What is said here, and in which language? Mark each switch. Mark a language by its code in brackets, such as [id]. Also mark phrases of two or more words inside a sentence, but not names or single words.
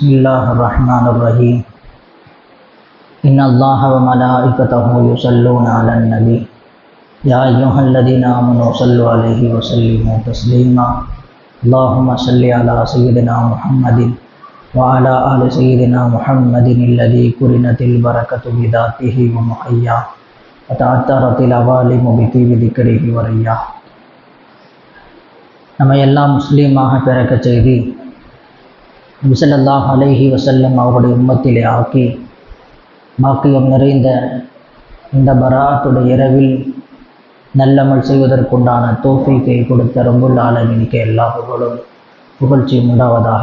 [ar] الله الرحمن الرحيم إن الله وملائكته يصلون على النبي يا أيها الذين آمنوا صلوا عليه وسلموا تسليما اللهم صل على سيدنا محمد وعلى آل سيدنا محمد الذي قرنت البركة بذاته ومحياه وتعثرت العوالم بطيب ذكره ورياه. [ta] நம்ம எல்லாம் முஸ்லீமாக பிறக்க செய்து நபி [ar] صلى الله عليه وسلم [ta] அவருடைய உம்மத்திலே ஆக்கி பாக்கியம் நிறைந்த இந்த பராத்துடைய இரவில் நல்லமல் செய்வதற்குண்டான தௌஃபீக்கை கொடுத்த ரப்புல் ஆலமீனுக்கு எல்லா புகழ்ச்சியும் உண்டாவதாக.